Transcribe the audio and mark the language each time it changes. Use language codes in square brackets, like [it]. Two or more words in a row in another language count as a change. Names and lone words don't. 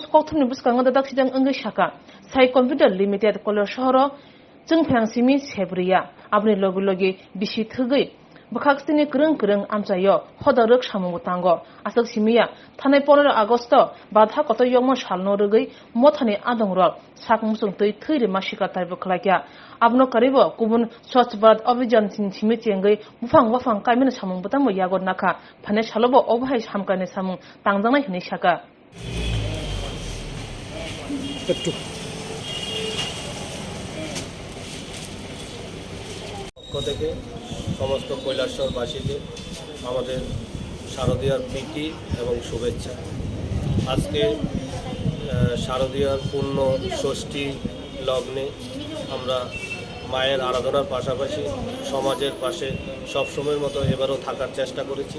[trp] कक्थुमनि बुसकांगा दादाखसिदां अंगै शाखा साइ कम्पिउटार लिमिटेड কৈলাসহर जोंफेरसिमि सेब्रिया आबनि लगे लगे बिसि थगै बखाक्सनि गोरों आमसायो हदरक सामुंगतांगो आसक सिमिया थानाय 15 आगस्ट बाधा कत यम सालनो रगै मथानि आदंरक साकमुसुं तै थैरिमा सिकाताय बखलाया आबनो करिबो गुबुन स्वच्छ भारत अभियान सिमि चेंगै बुफां वाफां कायमिन सामुंगबता मयागो नाखा फाने सालबो अबहाय सामकाने सामुं तांजानाय हनै साका [bn] থেকে সমস্ত কৈলাসহরবাসীকে আমাদের শারদীয়ার প্রীতি এবং শুভেচ্ছা। আজকে শারদীয়ার পূর্ণ ষষ্ঠী লগ্নে আমরা মায়ের আরাধনার পাশাপাশি সমাজের পাশে সবসময়ের মতো এবারও থাকার চেষ্টা করেছি।